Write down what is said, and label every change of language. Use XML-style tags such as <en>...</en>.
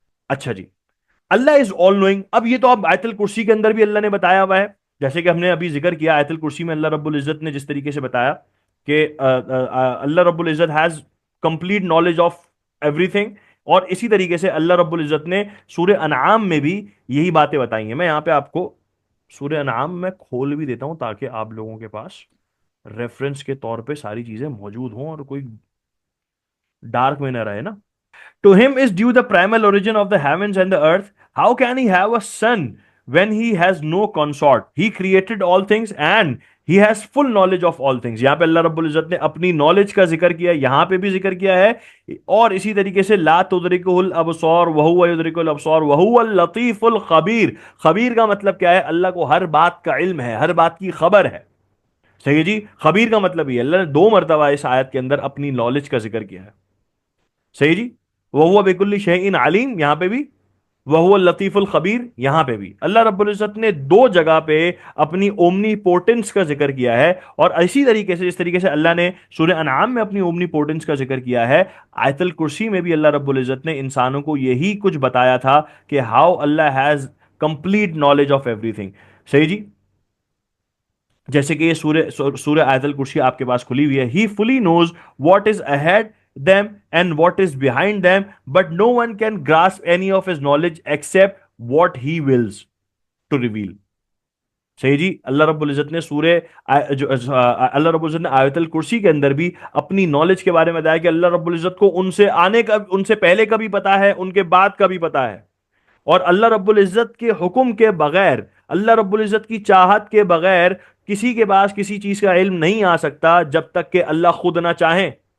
<ur>اچھا جی,</ur> <en>Allah is all knowing.</en> <ur>اب یہ تو اب آیت الکرسی کے اندر بھی اللہ نے بتایا ہوا ہے, جیسے کہ ہم نے ابھی ذکر کیا آیت الکرسی میں اللہ رب العزت نے جس طریقے سے بتایا کہ اللہ رب العزت</ur> <en>has complete knowledge of everything,</en> <ur>اور اسی طریقے سے اللہ رب العزت نے سورہ انعام میں بھی یہی باتیں بتائی ہیں. میں یہاں پہ آپ کو سورہ انعام میں کھول بھی دیتا ہوں تاکہ آپ لوگوں کے پاس ریفرنس کے طور پہ ساری چیزیں موجود ہوں اور کوئی ڈارک میں نہ رہے نا.</ur> <en>To him is due the primal origin of the heavens and the earth. How can he have a son when he has no consort? He created all things and he has full knowledge of all things.</en> <ur>یہاں پہ اللہ رب العزت نے اپنی knowledge کا ذکر کیا, یہاں پہ بھی ذکر کیا ہے, اور اسی طریقے سے</ur> <ar>لا تدرکہ الابصار وہو یدرک الابصار وہو اللطیف الخبیر.</ar> <ur>خبیر کا مطلب کیا ہے؟ اللہ کو ہر بات کا علم ہے, ہر بات کی خبر ہے. صحیح جی, خبیر کا مطلب یہ اللہ نے 2 مرتبہ اس آیت کے اندر اپنی نالج کا ذکر کیا ہے. صحیح جی,</ur> <ar>وَهُوَ بِكُلِّ شَيْءٍ عَلِيمٌ</ar> <ur>یہاں پہ بھی,</ur> <ar>وَهُوَ اللطیف الخبیر</ar> <ur>یہاں پہ بھی. اللہ رب العزت نے 2 جگہ پہ اپنی اومنی پورٹنس کا ذکر کیا ہے, اور اسی طریقے سے جس طریقے سے اللہ نے سورہ انعام میں اپنی اومنی پورٹنس کا ذکر کیا ہے, آیت الکرسی میں بھی اللہ رب العزت نے انسانوں کو یہی کچھ بتایا تھا کہ</ur> <en>How Allah has complete knowledge of everything.</en> <ur>صحیح جی, جیسے کہ یہ سورہ آیت الکرسی آپ کے پاس کھلی ہوئی ہے.</ur> <en>He fully knows what is ahead them and what is behind them, but no one can grasp any of his knowledge except what he wills to reveal.</en> <ur>صحیح جی, اللہ رب العزت نے اللہ رب العزت نے آیت الکرسی کے اندر بھی اپنی نالج کے بارے میں بتایا کہ اللہ رب العزت کو ان سے پہلے کا بھی پتا ہے, ان کے بعد کا بھی پتا ہے, اور اللہ رب العزت کے حکم کے بغیر, اللہ رب العزت کی چاہت کے بغیر کسی کے پاس کسی چیز کا علم نہیں آ سکتا جب تک کہ اللہ خود نہ چاہیں.</ur>